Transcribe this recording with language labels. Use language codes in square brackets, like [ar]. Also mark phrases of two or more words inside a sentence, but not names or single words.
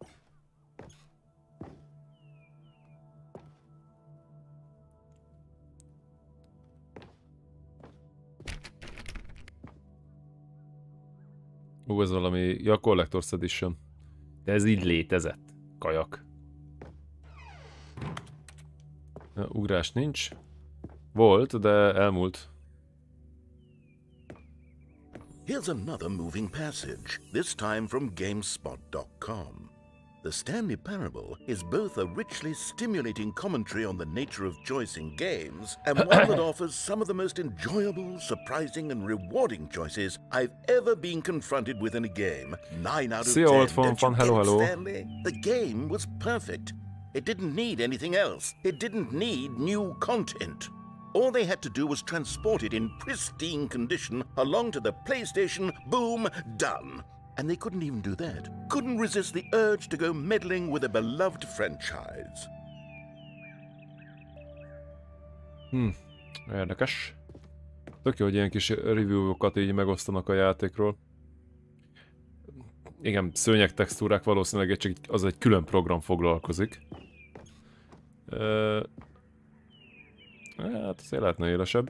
[hu] Ez valami... Ja, Collector's Edition. De ez így létezett. Kajak. Ja, ugrás nincs. Volt, de elmúlt. [en] Here's another moving passage, this time from GameSpot.com. The Stanley Parable is both a richly stimulating commentary on the nature of choice in games and one that offers some of the most enjoyable, surprising and rewarding choices I've ever been confronted with in a game. 9 out of 10. Old phone, hello. Stanley? The game was perfect. It didn't need anything else. It didn't need new content. All they had to do was transport it in pristine condition along to the PlayStation, boom, done. And they couldn't even do that. Couldn't resist the urge to go meddling with a beloved franchise. [hu] Érdekes. Tök jó, hogy ilyen kis review-okat így megosztanak a játékról. Igen, szőnyeg textúrák valószínűleg csak az egy külön program foglalkozik. Hát azért lehetne élesebb.